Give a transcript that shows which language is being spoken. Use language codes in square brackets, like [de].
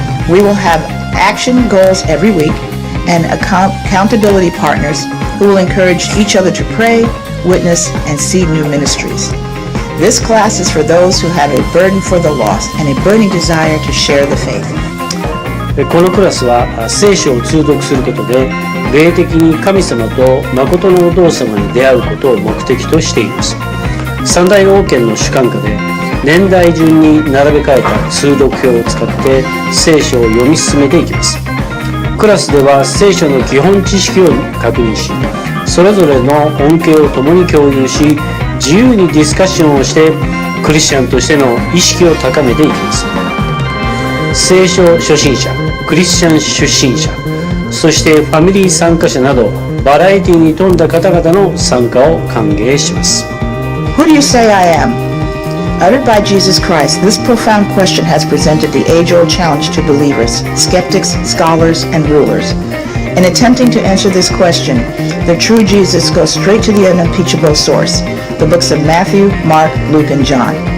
[en] We will have action goals every week and accountability partners who will encourage each other to pray, witness, and seed new ministries. This class is for those who have a burden for the lost and a burning desire to share the faith. [ja] このクラスは聖書を通読することで霊的に神様と誠のお父様に出会うことを目的としています。三大王権の主管下で年代順に並べ替えた通読表を使って聖書を読み進めていきます。クラスでは聖書の基本知識を確認し、それぞれの恩恵を共に共有し、自由にディスカッションをしてクリスチャンとしての意識を高めていきます。聖書初心者、クリスチャン出身者、そしてファミリー参加者などバラエティに富んだ方々の参加を歓迎します。 [en] Who do you say I am? Uttered by Jesus Christ, this profound question has presented the age-old challenge to believers, skeptics, scholars, and rulers. In attempting to answer this question, the true Jesus goes straight to the unimpeachable source, the books of Matthew, Mark, Luke, and John.